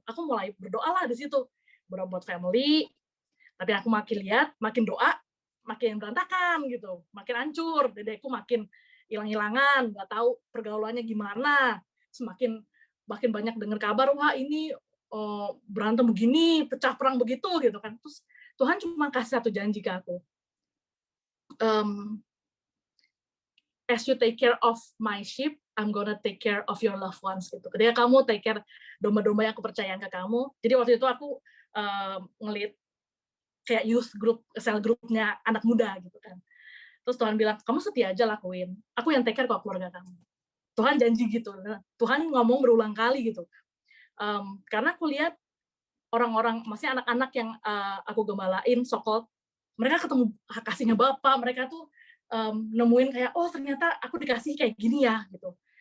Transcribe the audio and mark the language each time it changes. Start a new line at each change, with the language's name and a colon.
Indonesian: Aku mulai berdoa lah di situ, berdoa buat family. Tapi aku makin lihat, makin doa, makin berantakan gitu, makin hancur. Dedeku makin hilang-hilangan, nggak tahu pergaulannya gimana, semakin makin banyak dengar kabar, wah ini berantem begini, pecah perang begitu gitu kan. Terus Tuhan cuma kasih satu janji ke aku.
English: As you take care of my sheep, I'm gonna take care of your loved ones gitu.
Indonesian: Ketika kamu
English: take care
Indonesian: domba-domba yang aku percayakan ke kamu. Jadi waktu itu aku ngelit kayak youth group, cell groupnya anak muda gitu kan. Terus Tuhan bilang, kamu setia aja lakuin. Aku yang
English: take care
Indonesian: kok keluarga kamu. Tuhan janji gitu. Tuhan ngomong berulang kali gitu. Karena aku lihat orang-orang, maksudnya anak-anak yang aku gembalain, so-called, mereka ketemu kasihnya Bapa, mereka tuh nemuin kayak, oh ternyata aku dikasih kayak gini ya, gitu.